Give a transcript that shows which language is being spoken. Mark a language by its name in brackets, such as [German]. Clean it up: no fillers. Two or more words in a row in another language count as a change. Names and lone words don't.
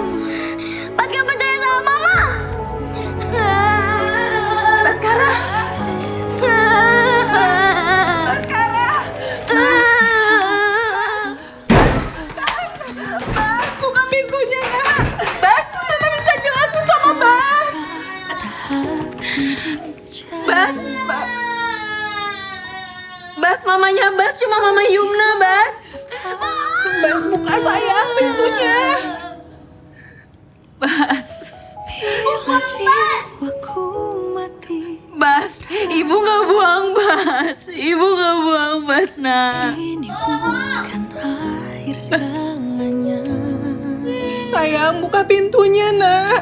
[Indonesian] Bas gak percaya sama Mama. Baskara. Baskara. Bas, buka pintunya, Nak. Bas, Mama bisa jelasin sama Bas. Bas. Bas, mamanya Bas cuma Mama Yumna, Bas. Bas, buka sayang pintunya. Bas. Bas, Ibu nggak buang Bas. Ibu nggak buang Bas, nak. Sayang, buka pintunya, Nak.